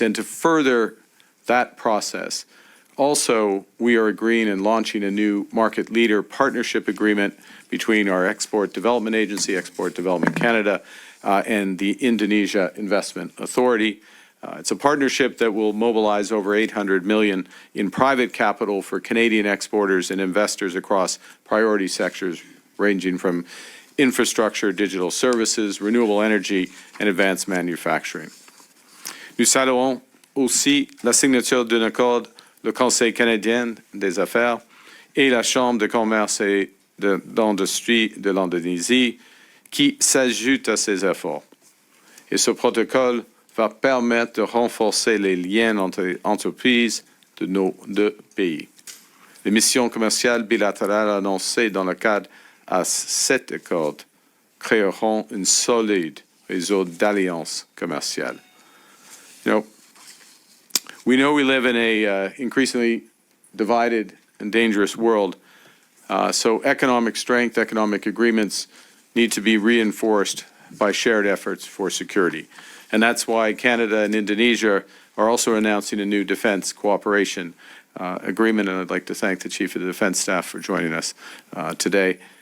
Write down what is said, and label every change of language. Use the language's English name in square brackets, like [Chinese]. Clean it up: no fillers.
[English] And to further that process, also, we are agreeing and launching a new market leader partnership agreement between our Export Development Agency, Export Development Canada, and the Indonesia Investment Authority. It's a partnership that will mobilize over $800 million in private capital for Canadian exporters and investors across priority sectors ranging from infrastructure, digital services, renewable energy, and advanced manufacturing. [French] Nous saluons aussi la signature d'un accord le Conseil canadien des affaires et la Chambre de commerce et d'industrie de l'Indonésie qui s'ajoute à ces efforts. Et ce protocole va permettre de renforcer les liens entre entreprises de nos deux pays. Les missions commerciales bilatérales annoncées dans le cadre à cet accord créeront un solide réseau d'alliances commerciales. [English] We know we live in a increasingly divided and dangerous world, so economic strength, economic agreements need to be reinforced by shared efforts for security. And that's why Canada and Indonesia are also announcing a new defense cooperation agreement, and I'd like to thank the Chief of the Defense Staff for joining us today.